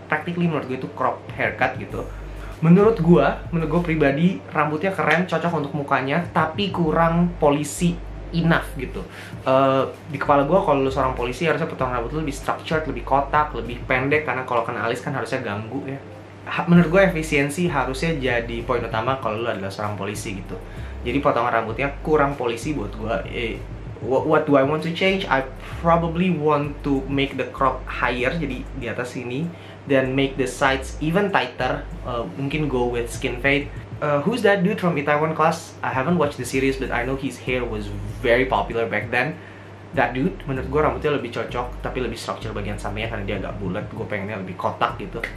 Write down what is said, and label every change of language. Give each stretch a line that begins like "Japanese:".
Indonesian: Practically menurut gue itu crop haircut gitu. Menurut gue pribadi rambutnya keren, cocok untuk mukanya, tapi kurang polisi enough gitu. Di kepala gue kalau lu seorang polisi harusnya potongan rambut lu lebih structured, lebih kotak, lebih pendek, karena kalau kena alis kan harusnya ganggu ya. Menurut gue efisiensi harusnya jadi poin utama kalau lu adalah seorang polisi gitu. Jadi potongan rambutnya kurang polisi buat gue.
English: What do I want to change? I probably want to make the crop higher,
Indonesian: jadi di atas sini,
English: then make the sides even tighter. Mungkin go with skin fade. Who's that dude from Itaewon Class? I haven't watched the series, but I know his hair was very popular back then. That dude,
Indonesian: menurut gue rambutnya lebih cocok, tapi lebih structure bagian sampingnya karena dia agak bulat. Gue pengennya lebih kotak gitu.